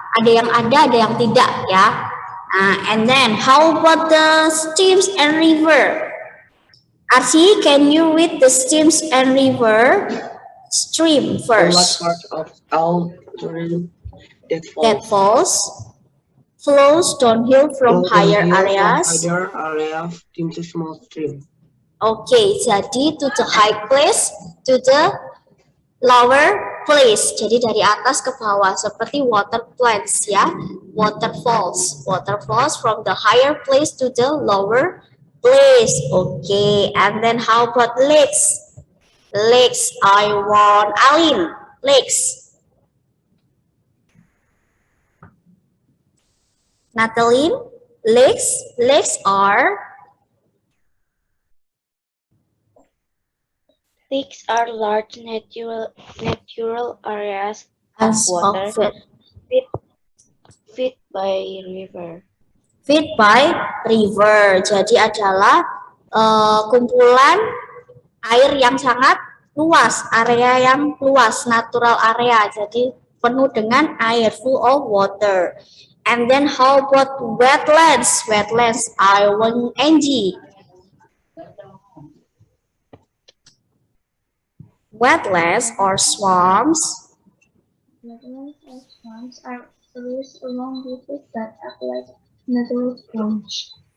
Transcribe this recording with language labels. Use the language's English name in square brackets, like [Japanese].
[Indonesian] Ada yang ada yang tidak ya. [English] Nah, and then how about the streams and river? Archie, can you read the streams and river? Stream first. What part of our stream That falls flows downhill from higher areas. Higher area into small stream. Oke, jadi to the high place, to the lower place. [Indonesian] Jadi dari atas ke bawah, seperti water plants ya, waterfalls. [English] Waterfalls from the higher place to the lower place. Okay, and then how about lakes? Lakes, I want Alin. Lakes. Natalie, lakes are? Lakes are large natural areas of As water of it. fed by river. Fed by river. [Indonesian] Jadi adalah kumpulan air yang sangat luas, area yang luas, natural area. Jadi penuh dengan air, [English] full of water. And then how about wetlands? Wetlands, I want Angie. Wetlands or swamps. Wetlands or swamps are areas along rivers that act like natural sponge.